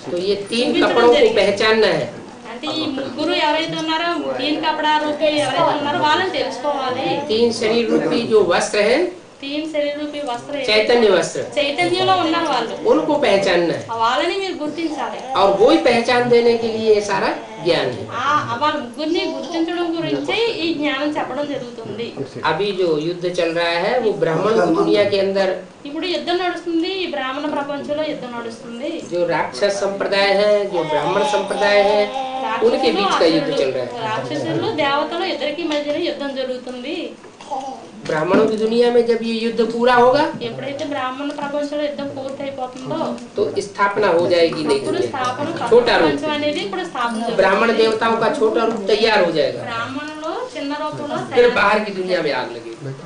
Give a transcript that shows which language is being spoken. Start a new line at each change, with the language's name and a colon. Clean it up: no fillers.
Hindi: तो ये 3 कपड़ों को पहचानना है।
Telugu: అంటే ఈ ముగ్గురు ఎవరైతే ఉన్నారో 3 కపड़ा రూపీ ఎవరైతే ఉన్నారో వాళ్ళని తెలుసుకోవాలి।
Hindi: 3 शरीर रूपी जो वस्त्र है
Telugu: 3 శరీర రూపీ వస్త్ర
Hindi: चैतन्य वस्त्र,
Telugu: చైతన్యంలో ఉన్నారు వాళ్ళు,
Hindi: उनको पहचानना है
Telugu: వాళ్ళని మీరు గుర్తించాలి।
Hindi: और वो ही पहचान देने के लिए ये सारा ज्ञान है।
Telugu: వాళ్ళ ముగ్గురిని గుర్తించడం గురించి ఈ జ్ఞానం చెప్పడం జరుగుతుంది।
Hindi: अभी जो युद्ध चल रहा है वो ब्राह्मण दुनिया के अंदर
Telugu: ఇప్పుడు యుద్ధం నడుస్తుంది, ఈ బ్రాహ్మణ ప్రపంచంలో యుద్ధం నడుస్తుంది।
Hindi: जो राक्षस संप्रदाय है, जो ब्राह्मण संप्रदाय है, उनके बीच का युद्ध चल रहा है।
Telugu: రాక్షసులు దేవతలు ఇద్దరికి మధ్యన యుద్ధం జరుగుతుంది।
Hindi: ब्राह्मणों की दुनिया में जब ये युद्ध पूरा होगा
Telugu: ఎప్పుడైతే బ్రాహ్మణ ప్రపంచంలో యుద్ధం పూర్తి అయిపోతుందో
Hindi: तो स्थापना हो जाएगी नई
Telugu: ఇప్పుడు
Hindi: दुनिया।
Telugu: స్థాపన
Hindi: छोटा रूप,
Telugu: ప్రపంచం అనేది ఇప్పుడు స్థాపన జరుగుతుంది।
Hindi: ब्राह्मण देवताओं का छोटा रूप तैयार हो जाएगा,
Telugu: బ్రాహ్మణులు చిన్న రూపంలో
Hindi: फिर बाहर की दुनिया में आग लगेगी।